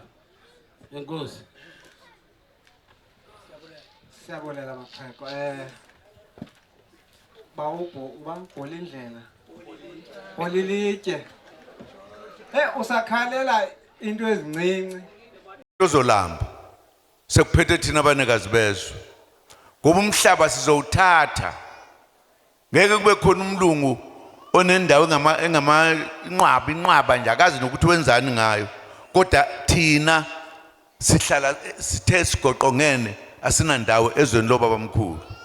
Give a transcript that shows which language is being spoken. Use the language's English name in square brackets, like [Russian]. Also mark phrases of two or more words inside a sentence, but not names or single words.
[Xhosa] Enkosi. Siyabulela maxhego. Ubangibhola indlela. Olilitye. Usakhalela into ezincinci. Uzolamba. [Zulu] Sekuphethe thina abanikazi bezwe. Ngoba umhlaba sizowuthatha. Ngeke kube khona umlungu onendawo inqwaba nje akazi nokuthi wenzani ngayo kodwa thina sihlala sithe sigoqongene asinandawo ezweni lobabamkhulu.